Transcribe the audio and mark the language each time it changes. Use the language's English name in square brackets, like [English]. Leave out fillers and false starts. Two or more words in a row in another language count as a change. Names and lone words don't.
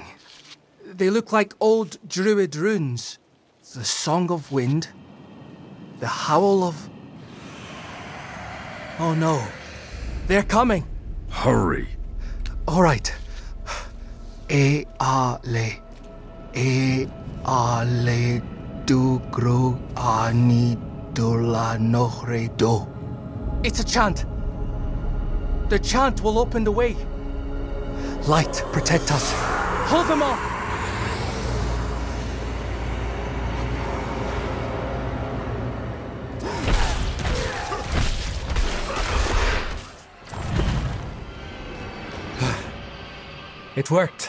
[English] They look like old druid runes. The Song of Wind, the Howl of... Oh no, they're coming. Hurry. All right. E-a-le, E-a-le du-gru ani-dula-nohre-do. It's a chant. The chant will open the way. Light, protect us. Hold them off! It worked.